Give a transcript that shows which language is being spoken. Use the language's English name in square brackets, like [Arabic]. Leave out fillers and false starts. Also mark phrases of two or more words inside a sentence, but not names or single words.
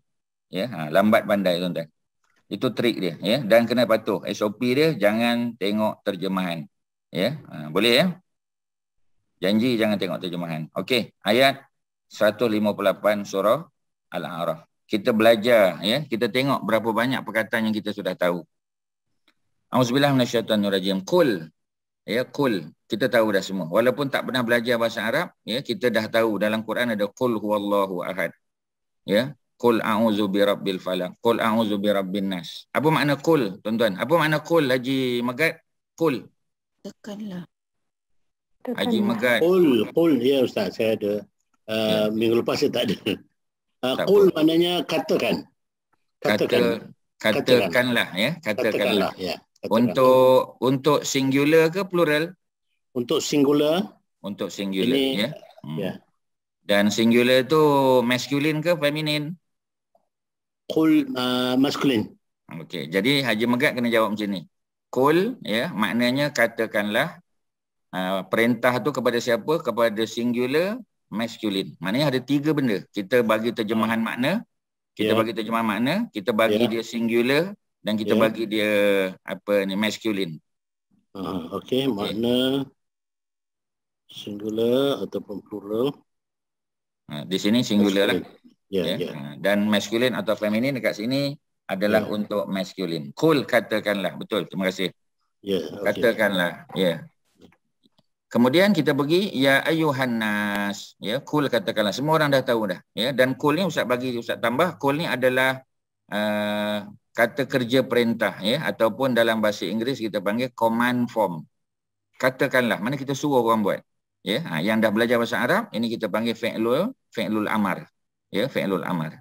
[Malay] Ya, lambat pandai tuan-tuan. Itu trik dia ya, dan kena patuh. SOP dia jangan tengok terjemahan. Ya, boleh ya? Janji jangan tengok terjemahan. Okey, ayat 158 surah Al-A'raf. Kita belajar ya, kita tengok berapa banyak perkataan yang kita sudah tahu. [Arabic] أعوذ بالله من الشيطان الرجيم. [Malay] Qul. Ya, qul. Kita tahu dah semua. Walaupun tak pernah belajar bahasa Arab, ya, kita dah tahu dalam Quran ada [Arabic] قل هو الله أحد. Ya, قل أعوذ برب الفلق قل أعوذ برب الناس. [Malay] Apa makna qul, tuan-tuan? Apa makna qul, Haji Megat? Qul. Tekanlah. Haji Megat. Qul ya Ustaz, saya ada. Minggu lepas saya tak ada. Qul maknanya katakan. Katakanlah ya, katakanlah. Ya. Untuk singular ke plural? Untuk singular. Untuk singular ini, ya. Ya. Dan singular tu masculine ke feminine? Qul masculine. Okey, jadi Haji Megat kena jawab macam ni. Qul ya, maknanya katakanlah. Perintah tu kepada siapa? Kepada singular masculine. Maknanya ada 3 benda. Kita bagi terjemahan makna, kita bagi terjemahan makna, kita bagi dia singular dan kita bagi dia masculine. Okey, makna singular ataupun plural. Di sini singular lah. Ya. Dan masculine atau feminine dekat sini adalah untuk masculine. Qul, katakanlah. Betul, terima kasih. Ya, Katakanlah. Ya. Kemudian kita pergi ya [Arabic] أيها الناس, [Malay] ya kul katakanlah, semua orang dah tahu dah, ya. Dan kul ni Ustaz tambah, kul ni adalah kata kerja perintah, ya, ataupun dalam bahasa Inggeris kita panggil [English] command form. [Malay] Katakanlah, mana kita suruh orang buat, ya. Yang dah belajar bahasa Arab ini kita panggil [Arabic] فعل الأمر, [Malay] ya, [Arabic] فعل الأمر.